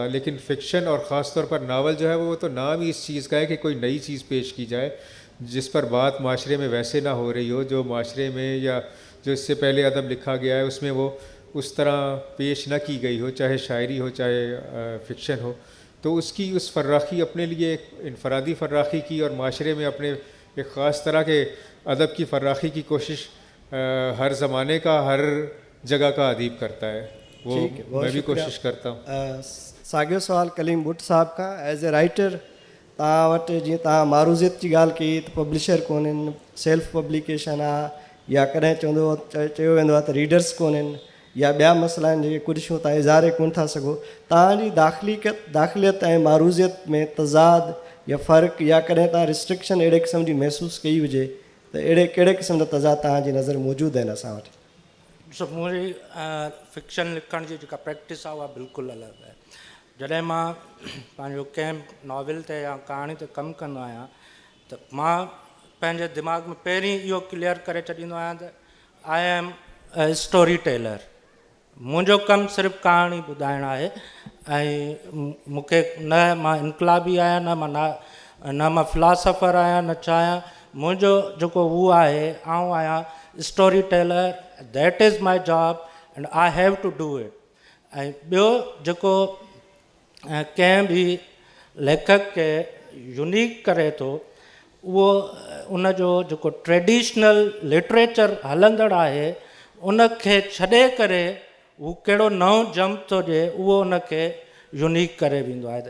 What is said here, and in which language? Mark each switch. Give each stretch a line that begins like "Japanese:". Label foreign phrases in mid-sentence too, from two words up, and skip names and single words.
Urdu: لیکن فکشن اور خاص طور پر ناول جو ہے وہ تو نام ہی اس چیز کا ہے کہ کوئی نئی چیز پیش کی جائے جس پر بات معاشرے میں ویسے نہ ہو رہی ہو, جو معاشرے میں یا جو اس سے پہلے ادب لکھا گیا ہے اس میں وہ اس طرح پیش نہ کی گئی ہو, چاہے شاعری ہو چاہے فکشن ہو. تو اس کی اس فراخی اپنے لیے ایک انفرادی فراخی کی, اور معاشرے میں اپنے ایک خاص طرح کے ادب کی فراخی کی کوشش ہر زمانے کا, ہر جگہ کا ادیب کرتا ہے. وہ میں بھی کوشش کرتا ہوں.
Sindhi: साॻियो सुवाल कलीम बुट साहब खां.
English: as a writer
Sindhi: तव्हां वटि जीअं तव्हां मारूज़ियत जी ॻाल्हि कई त पब्लिशर कोन्हनि,
English: self publication
Sindhi: आहे, या कॾहिं चयो वेंदो आहे त रीडर्स कोन्हनि, या ॿिया मसइला आहिनि जेके कुझु तव्हां इज़ारे कोन था सघो. तव्हांजी दाख़िलियत ऐं मारूज़ियत में तज़ाद या फ़र्क़ु, या कॾहिं तव्हां रिस्ट्रिक्शन अहिड़े क़िस्म जी महसूसु कई हुजे त अहिड़े कहिड़े क़िस्म जा तज़ाद तव्हांजी नज़र मौजूदु आहिनि असां वटि? ॾिसो, मुंहिंजी फिक्शन लिखण जी जेका प्रैक्टिस आहे उहा बिल्कुलु अलॻि आहे. जॾहिं मां पंहिंजो कंहिं नॉविल ते या कहाणी ते कमु कंदो आहियां त मां पंहिंजे दिमाग़ में पहिरीं इहो क्लियर करे छॾींदो आहियां त
English: I am a story teller.
Sindhi: मुंहिंजो कमु सिर्फ़ु कहाणी ॿुधाइणु आहे, ऐं मूंखे न मां इनकलाबी आहियां, न मां फिलासफ़र आहियां, न छा आहियां. मुंहिंजो जेको उहो आहे, आउं आहियां
English: story teller. that is my job and I have to do it.
Sindhi: ऐं ॿियो जेको कंहिं बि लेखक खे यूनिक करे थो, उहो उनजो जेको
English: traditional literature
Sindhi: हलंदड़ आहे उनखे छॾे करे हू कहिड़ो नओं जंप थो ॾिए, उहो उनखे यूनिक करे वेंदो आहे.